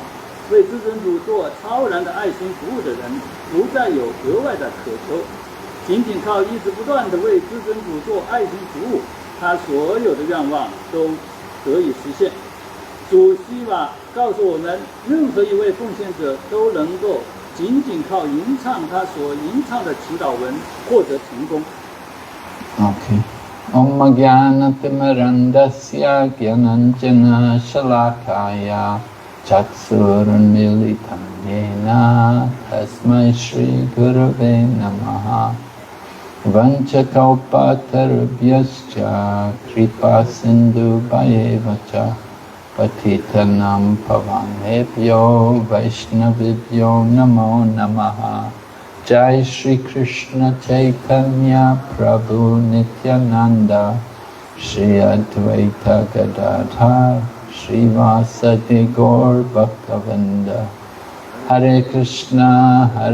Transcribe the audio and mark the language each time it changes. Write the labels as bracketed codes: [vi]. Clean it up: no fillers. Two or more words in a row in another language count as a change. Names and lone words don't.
[zh] 为至尊主做超然的爱心服务的人，不再有额外的渴求，仅仅靠一直不断的为至尊主做爱心服务，他所有的愿望都得以实现。主希望告诉我们，任何一位奉献者都能够仅仅靠吟唱他所吟唱的祈祷文获得成功。 Okay. [sa] Om Jnanatimmirandasya Jnananjana Shalakaya Chaksurunmilitam Yena Tasmai Shri Gurave Namaha Vanchakalpatarubhyascha Kripa Sindhu Bhayevacha Patitanam Pavanebhyo Vaishnavibhyo Namo Namaha Jai Shri Krishna Chaitanya Prabhu Nityananda Shri Advaita Gadadhar Srivasadi Gaur Bhaktavinda Hare Krishna